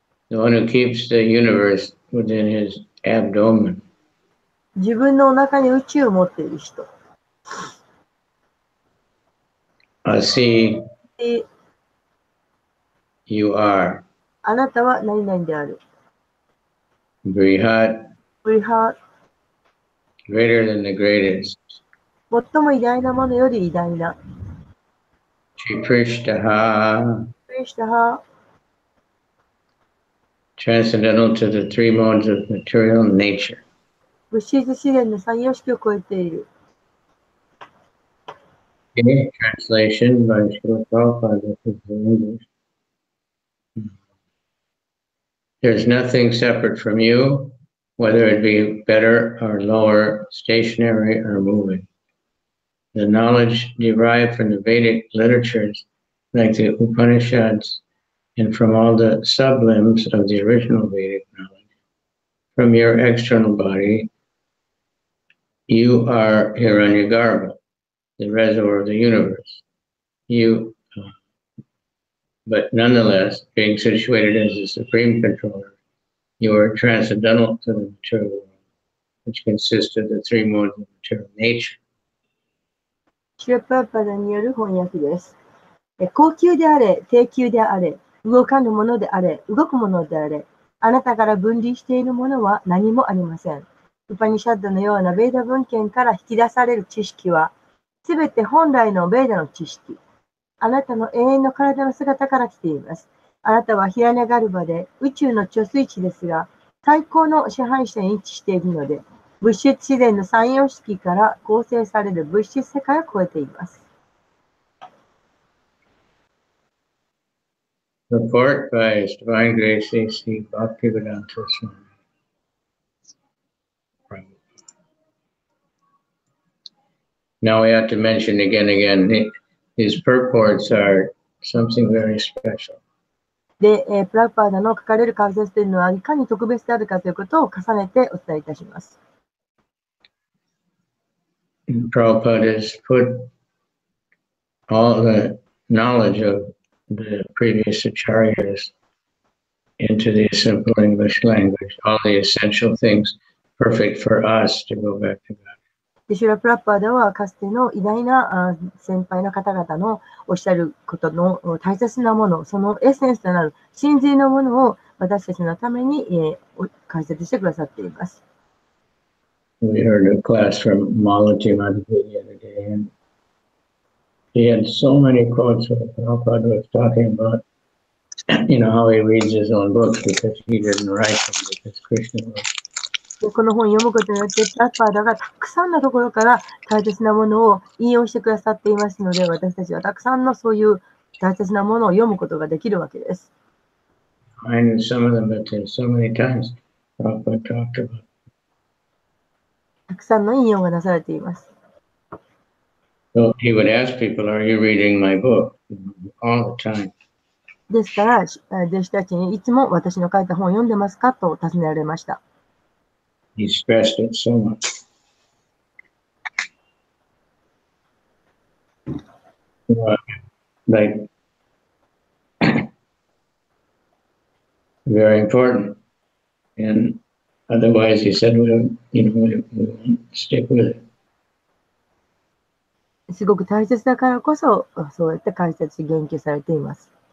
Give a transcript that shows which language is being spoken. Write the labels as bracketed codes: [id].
[en] the one who keeps the universe within his abdomen. [ja] 自分のお腹に宇宙を持っている人。 [sa] Asi で、 [en] you are. [ja] あなたは何々である。 [sa] Brihat [ja] ブリハ、 [en] greater than the greatest. [ja] 最も偉大なものより偉大な。 [sa] Chiprishtaha [ja] クリシタハ、 [en] transcendental to the three modes of material nature. [ja] 物質自然の三様式を超えている。 [en] Okay, translation by Srila Prabhupada. This is in English. There's nothing separate from you, whether it be better or lower, stationary or moving. The knowledge derived from the Vedic literatures, like the Upanishads, and from all the sublimbs of the original Vedic knowledge, from your external body, you are Hiranyagarbha, the reservoir of the universe. But nonetheless, being situated as the supreme controller, you are transcendental to the material world, which consists of the three modes of material nature. [ja] シュラパーパダによる翻訳です。高級であれ、低級であれ、動かぬものであれ、動くものであれ、あなたから分離しているものは何もありません。ウパニシャッドのようなベーダ文献から引き出される知識は、すべて本来のベーダの知識。あなたの永遠の体の姿から来ています。あなたはヒラネガルバで宇宙の貯水池ですが、最高の支配者に位置しているので、物質自然の三様式から構成される物質世界を超えています。 [en] Report by His Divine Grace A.C. Bhaktivedanta Swami. Now we have to mention again, his purports are something very special. [ja] で、プラグパーダの書かれる解説というのは、いかに特別であるかということを重ねてお伝えいたします。 [en] Prabhupada has put all the knowledge of the previous acharyas in into the simple English language, all the essential things perfect for us to go back to God. [ja] でシュラ・プラッパーダはかつての偉大な先輩の方々のおっしゃることの大切なもの、そのエッセンスとなる真髄のものを私たちのために解説してくださっています。 [en] We heard a class from Malachi Madhuri the other day, and he had so many quotes where Prabhupada was talking about, how he reads his own books because he didn't write them, because Krishna wrote. [ja] でこの本を読むことによって、プラッパーダがたくさんのところから大切なものを引用してくださっていますので、私たちはたくさんのそういう大切なものを読むことができるわけです。 [en] I knew some of them, but there's so many times Prabhupada talked about. [ja] たくさんの引用がなされています。 [en] So he would ask people, "Are you reading my book?" all the time. [ja] ですから、弟子たちにいつも私の書いた本を読んでますかと尋ねられました。 [en] He stressed it so much. Like, very important. And otherwise, he said, we won't stick with it. [ja] すごく大切だからこそ、そうやって解説し言及されています。